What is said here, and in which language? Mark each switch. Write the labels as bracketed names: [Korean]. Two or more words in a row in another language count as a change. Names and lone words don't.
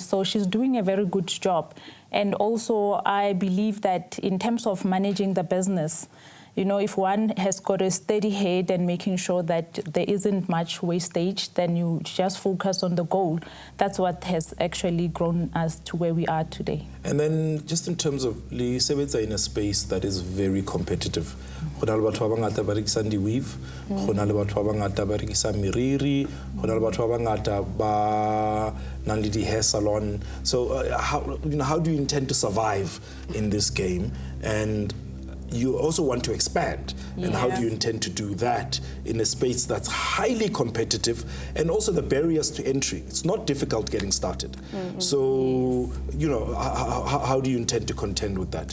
[English] So she's doing a very good job. And also, I believe that in terms of managing the business, you know, if one has got a steady head and making sure that there isn't much wastage, then you just focus on the goal. That's what has actually grown us to where we are today. And then just in terms of, [Southern Sotho] le sebetsa [English] in a space that is very competitive. [Southern Sotho] Go na le batho ba bangata ba rekisang di-weave, go na le batho ba bangata ba rekisang meriri, go na le batho ba bangata ba nang le di- [English] hair salon. So how do you intend to survive in this game? And you also want to expand, and how do you intend to do that in a space that's highly competitive, and also the barriers to entry? It's not difficult getting started. So, you know, how do you intend to contend with that?